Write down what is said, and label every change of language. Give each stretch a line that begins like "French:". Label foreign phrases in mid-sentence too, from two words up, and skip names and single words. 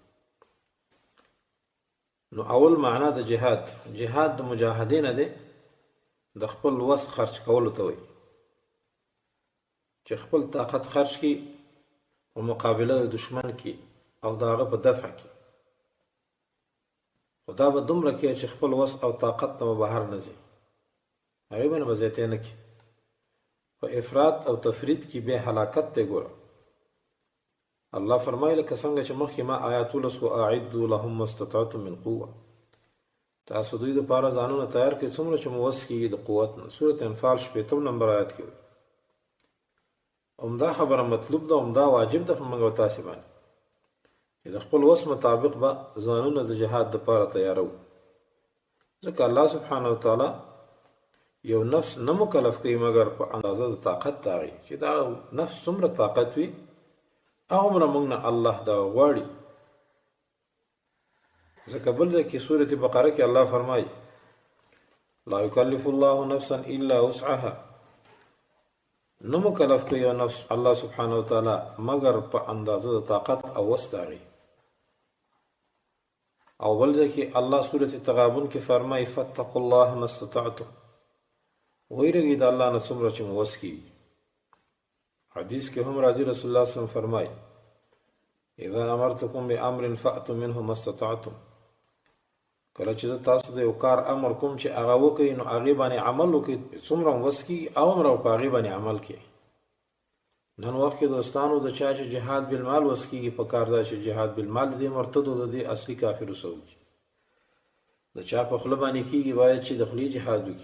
Pashto: نو اول معنا د جهاد، جهاد د مجاهدې نه دی، د خپل وس خرچ کولو ته وایي چې خپل طاقت خرج کی په مقابله د دشمن کې او د هغه په دفع کې. خدا به دومره کې چې خپل وس او طاقت ته بهر نه ځي، هغې به نه به زیاتې نه کړي. په افراط او تفرید کې بیا هلاکت دی. ګوره الله فرمایي لکه څنګه چې مخکې ما آیات ولس
Arabic: واعدوا لهم ما استطعتم من قوه،
Pashto: تاسو دوی دپاره ځانونه تیار کړئ څومره چې مو وس کېږي د قوت نه. سورة انفال 80 نمبر آیات کې عمده خبره مطلوب ده، عمده واجب ده په موږ او تاسې باندې چې د خپل وس مطابق به ځانونه د جهاد دپاره تیارو. ځکه الله
Arabic: سبحانه وتعالی
Pashto: یو نفس نه مکلف کوي مګر په اندازه د طاقت د هغې، چې دا نفس څومره طاقت وي هغومره موږ نه الله دغه غواړي. ځکه بل ځای کې سورة بقره کې الله فرمایي
Arabic: لا یکلف الله نفسا الا وسعها،
Pashto: نه مکلف کوي یو نفس الله
Arabic: سبحانه وتعالی
Pashto: مگر په اندازه د طاقت او وس د هغې. او بل ځای کې الله سورة تغابن کې فرمایي
Arabic: فاتقوا الله ما استطعتم،
Pashto: ویرګئ د الله نه څومره چې مو وس کېږي. حدیث کې هم راځي رسول الله
Arabic: صلی الله علیه وسلم
Pashto: فرمایي
Arabic: اذا امرتکم بامر فاتوا منه ما استطعتم،
Pashto: کله چې تاسو د یو کار امر کوم چې هغه وکړئ نو هغې باندې عمل وکړئ څومره وس کېږي او امر په هغې باندې عمل کړئ. نن وخت کې دوستانو د چا چې جهاد بالمال وس کېږي په کار دا چې جهاد بالمال د دې مرتدو د دې اصلي کافرو سره وکړي. د چا په خوله باندې کېږي باید چې د خولې جهاد وکړي.